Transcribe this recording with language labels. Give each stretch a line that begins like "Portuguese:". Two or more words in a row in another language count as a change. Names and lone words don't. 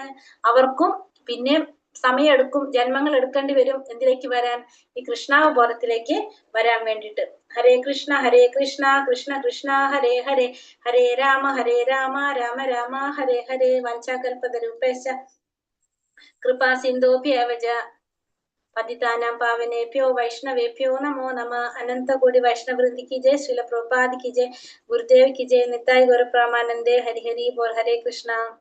Malayalam: അവർക്കും പിന്നെ സമയമെടുക്കും, ജന്മങ്ങൾ എടുക്കേണ്ടി വരും. എന്തിലേക്ക് വരാൻ? ഈ കൃഷ്ണാവബോധത്തിലേക്ക് വരാൻ വേണ്ടിയിട്ട്.
Sanskrit: ഹരേ കൃഷ്ണ കൃഷ്ണ കൃഷ്ണ ഹരേ ഹരേ, ഹരേ രാമ രാമ രാമ ഹരേ ഹരേ. വഞ്ചാകൽപതരൂപേശ കൃപാ സിന്ധോഭ്യേവ पतितानां पावनेभ्यो वैष्णवेभ्यो नमो नमः.
Hindi: अनंत कोटि वैष्णव वृंद की जय, श्रील प्रभुपाद की जय, गुरुदेव की जय, निताई गौर प्रेमानंदे, हरि हरि बोल. हरे कृष्णा.